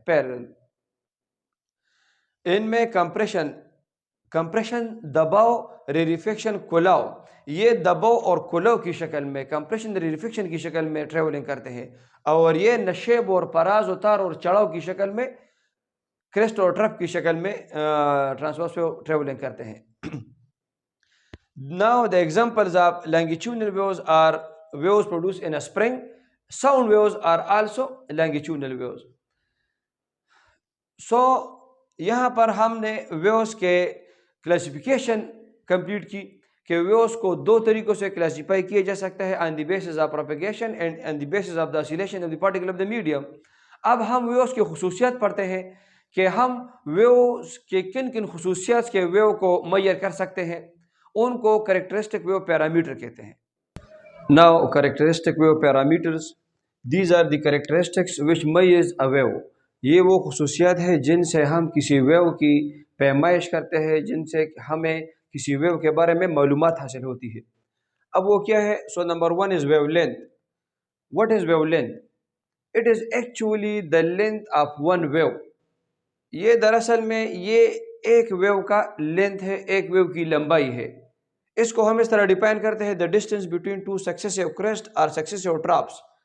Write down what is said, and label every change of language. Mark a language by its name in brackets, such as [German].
[Urdu] Parallel in میں compression دباؤ، ریریفیکشن کھلاؤ، یہ دباؤ اور کھلاؤ کی شکل میں، کمپریشن ریریفیکشن کی شکل میں ٹریولنگ کرتے ہیں، اور یہ نشیب اور پراز اتار اور چڑھاؤ کی شکل میں، کریسٹ اور ٹرف کی شکل میں ٹرانسورس ٹریولنگ کرتے ہیں. [English] Now the examples of longitudinal waves are waves produced in a spring. Sound waves are also longitudinal waves. [Urdu] So یہاں پر ہم نے ویوز کے کلاسیفیکیشن کمپلیٹ کی کہ ویوز کو دو طریقوں سے کلاسیفائی کیا جا سکتا ہے، [English] On the basis of propagation and on the basis of the oscillation of the particle of the medium. [Urdu] اب ہم ویوز کی خصوصیات پڑھتے ہیں کہ ہم ویوز کے کن کن خصوصیات کے ویو کو میئر کر سکتے ہیں، ان کو کریکٹرسٹک ویو پیرامیٹر کہتے ہیں. [English] Now characteristic wave parameters, these are the characteristics which measures a wave. [Urdu] یہ وہ خصوصیات ہے جن سے ہم کسی ویو کی پیمائش کرتے ہیں، جن سے ہمیں کسی ویو کے بارے میں معلومات حاصل ہوتی ہے۔ اب وہ کیا ہے؟ [English] So number 1 is wavelength. What is wavelength? It is actually the length of one wave. [Urdu] یہ دراصل میں یہ ایک ویو کا لینتھ ہے، ایک ویو کی لمبائی ہے۔ اس کو ہم اس طرح ڈیفائن کرتے ہیں: [English] The distance between two successive crest اور successive troughs.